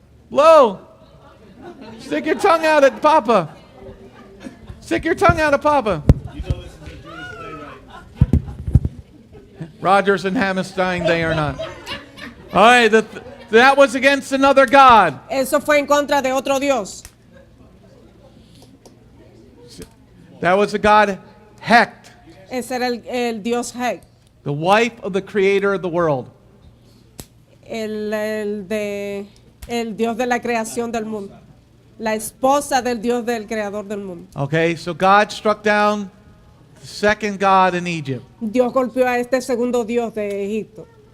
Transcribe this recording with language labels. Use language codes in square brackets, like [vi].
[en] Blow. Stick your tongue out at Papa. Stick your tongue out at Papa. Rogers and Hammerstein, they are not. All right, that was against another God. [es] Eso fue en contra de otro Dios. [en] That was the god Hecht, [es] Ese era el Dios Hek, [en] the wife of the creator of the world. [es] el Dios de la creación del mundo. La esposa del Dios del creador del mundo. [en] Okay, so God struck down the second god in Egypt. [es] Dios golpeó a este segundo Dios de Egipto.